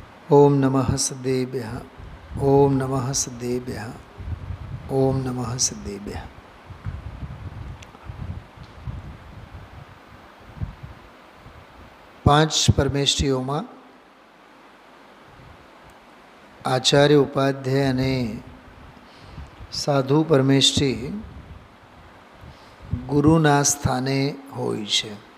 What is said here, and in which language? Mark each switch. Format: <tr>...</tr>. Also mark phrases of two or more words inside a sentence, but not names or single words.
<sa>ओम नमः सद्देभ्यः। ओम नमः सद्देभ्यः। ओम नमः सद्देभ्यः।</sa> <gu>પાંચ પરમેષ્ઠીઓમાં આચાર્ય ઉપાધ્યાય અને સાધુ પરમેષ્ઠી ગુરુના સ્થાને હોય છે.</gu>